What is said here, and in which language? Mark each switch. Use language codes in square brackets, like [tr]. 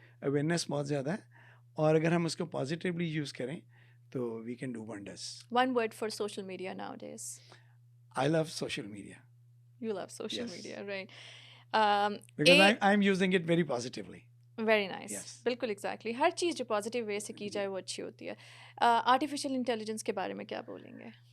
[ur] Awareness بہت زیادہ ہے اور اگر ہم اس کو positively use کریں تو [en] we can do wonders. One word for social media nowadays. I love social media. You love social media, right? Because I'm using it very positively. Very nice. [ur] بالکل ایگزیکٹلی ہر چیز جو پازیٹیو وے سے کی جائے وہ اچھی ہوتی ہے. آرٹیفیشیل انٹیلیجنس کے بارے میں کیا بولیں گے؟